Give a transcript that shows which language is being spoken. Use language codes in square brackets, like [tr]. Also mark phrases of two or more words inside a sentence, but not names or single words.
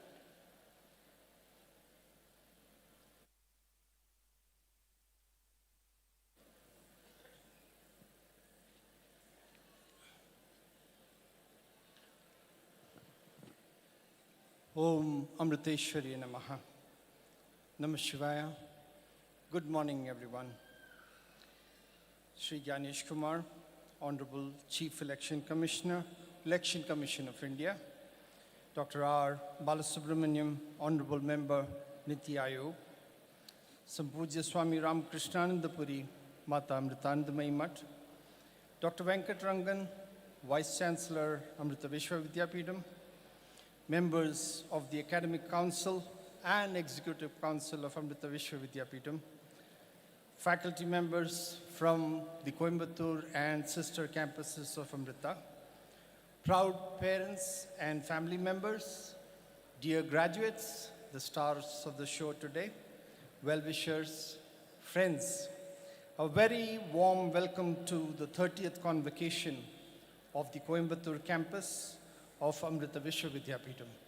[sa] Om Amriteshwari Namaha. Namah Shivaya. [en] Good morning, everyone. Sri Ganesh Kumar, Honorable Chief Election Commissioner, Election Commission of India, Dr. R. Balasubramaniam, Honorable Member, Niti Aayog, Sampujya Swami Ramakrishnanandapuri, Mata Amritanandamayi Mutt, Dr. Venkatrangan, Vice Chancellor, Amrita Vishwa Vidyapeetham, members of the Academic Council and Executive Council of Amrita Vishwa Vidyapeetham, faculty members from the Coimbatore and sister campuses of Amrita, proud parents and family members, dear graduates, the stars of the show today, well-wishers, friends, a very warm welcome to the 30th Convocation of the Coimbatore campus of Amrita Vishwa Vidyapeetham.